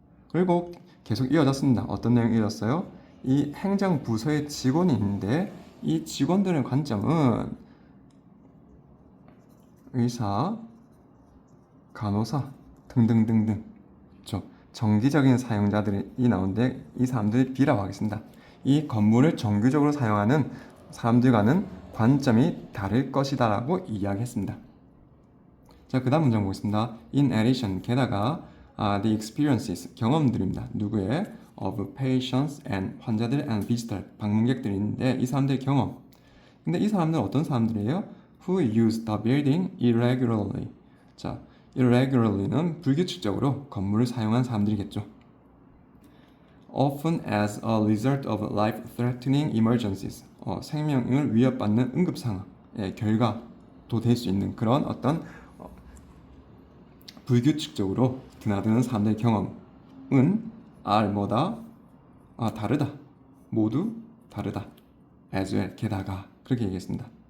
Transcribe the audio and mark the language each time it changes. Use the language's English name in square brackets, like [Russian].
[Korean] 그리고 계속 이어졌습니다. 어떤 내용이 이어졌어요? 이 행정부서에 직원이 있는데 이 직원들의 관점은 의사, 간호사 등등등등, 그렇죠. 정기적인 사용자들이 나오는데 이 사람들이 B라고 하겠습니다. 이 건물을 정기적으로 사용하는 사람들과는 관점이 다를 것이다 라고 이야기했습니다. 자, 그 다음 문장 보겠습니다. [English] In addition, [Korean] 게다가 [English] the experiences, [Korean] 경험들입니다. 누구의? [English] of patients and [Korean] 환자들 [English] and visitor, [Korean] 방문객들이 있는데 이 사람들의 경험. 근데 이 사람들은 어떤 사람들이에요? [English] who use the building irregularly. [Korean] 자, irregularly는 불규칙적으로 건물을 사용한 사람들이겠죠. [English] often as a result of life-threatening emergencies. [Korean] 생명을 위협받는 응급 상황의 결과도 될 수 있는 그런 어떤 불규칙적으로 드나드는 사람들의 경험은 are 뭐다? 다르다. 모두 다르다. [English] as well, [Korean] 게다가 그렇게 얘기했습니다.